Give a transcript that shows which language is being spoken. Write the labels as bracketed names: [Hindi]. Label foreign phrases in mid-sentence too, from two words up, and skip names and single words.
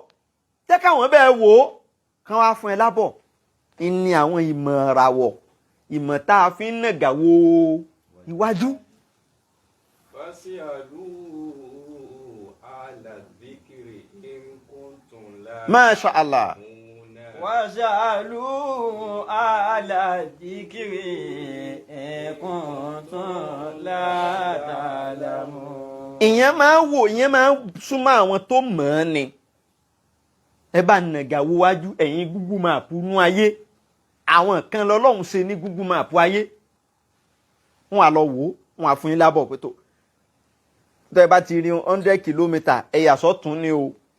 [Yoruba] jẹ́ káwọn bẹ́ẹ̀ wò ó kán wá fún ẹ lábọ̀. ní àwọn ìmọ̀ ìràwọ̀ ìmọ̀ tá a fi ń nàgà wo iwájú. [Arabic] ما شاء الله. فاسألوا أهل الذكر إن كنتم لا تعلمون. [Yoruba] ìyẹn máa wò ìyẹn máa súnmọ́ àwọn tó mọ̀ ọ́n ni. ẹ bá nàgà wo wájú ẹ̀yin Google Map nú ayé. àwọn kan lọ́lọ́run ṣe ní Google Map ayé. wọ́n á lọ wò ó wọ́n á fún yín lábọ̀ pé tó. tẹ́ ẹ bá ti rí 100 kìlómítà ẹ yà sọ́tún ni o.